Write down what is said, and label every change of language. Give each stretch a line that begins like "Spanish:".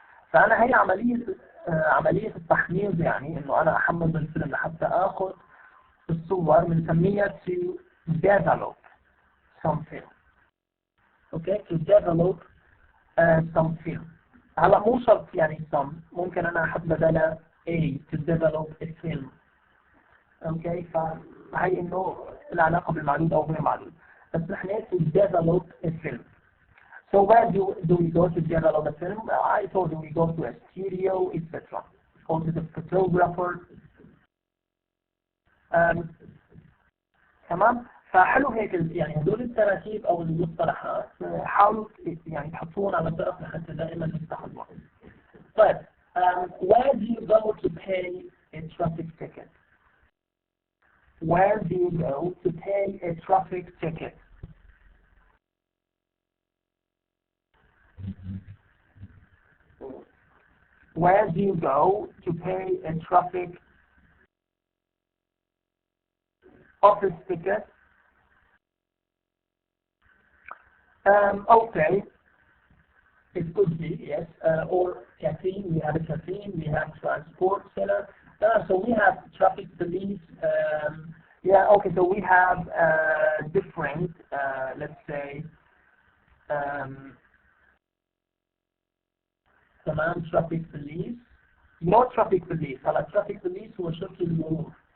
Arabic: فانا هي عملية التحميض، يعني انه انا احمل الفيلم لحتى اخذ الصور، بنسميها
English: to develop something. Okay, to develop something.
Arabic: هلا مو شرط يعني some، ممكن انا احط بدلها
English: A to develop a film.
Arabic: Okay, فهي انه العلاقة بالمعدود او غير معدود. بس نحن
English: to develop a film. So where do we go to develop a film? I told you we go to a studio, etc. Or to the photographer.
Arabic: تمام. فحلو هيك يعني هدول التراكيب او المصطلحات حاولوا يعني تحطوهم على طرف لحتى دائما نفتح الوقت. طيب
English: where do you go to pay a traffic ticket? Where do you go to pay a traffic ticket? Where do you go to pay a traffic office ticket? Okay, it could be, yes. Or caffeine, we have a caffeine, we have transport center. So we have traffic police. Yeah, okay, so we have different, let's say, command traffic police. No traffic police.
Arabic: على traffic police هو شرطي المرور.